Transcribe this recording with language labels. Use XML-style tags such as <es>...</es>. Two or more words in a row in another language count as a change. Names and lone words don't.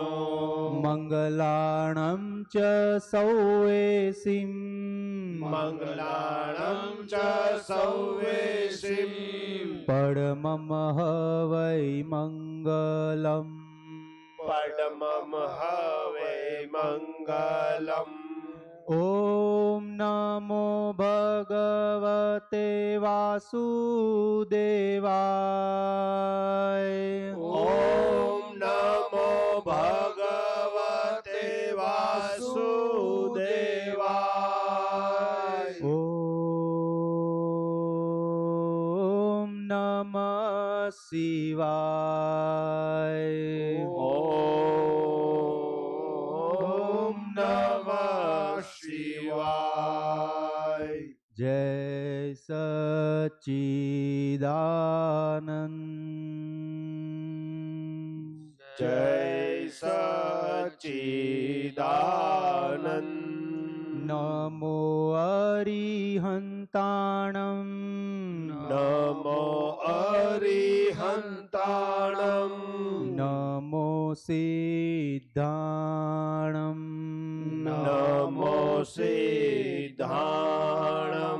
<pra>મંગલાણં ચ સૌવેસિં મંગલાણં ચ સૌવેસિં પરમં વૈ મંગલમ પડમમ હવે મંગલમ.</pra> <sa>ॐ नमो भगवते वासुदेवाय. ઓમ નમો ભગવતે વાસુદેવાય. ॐ नमः शिवाय. ઓમ નમઃ શિવાય. जय सच्चिदानंद. જય સચ્ચિદાનંદ.</sa> <pra>नमो अरिहन्ताणं. નમો અરિહંતાણમ. नमो सिद्धाणं. નમો સિદ્ધાણમ.</pra>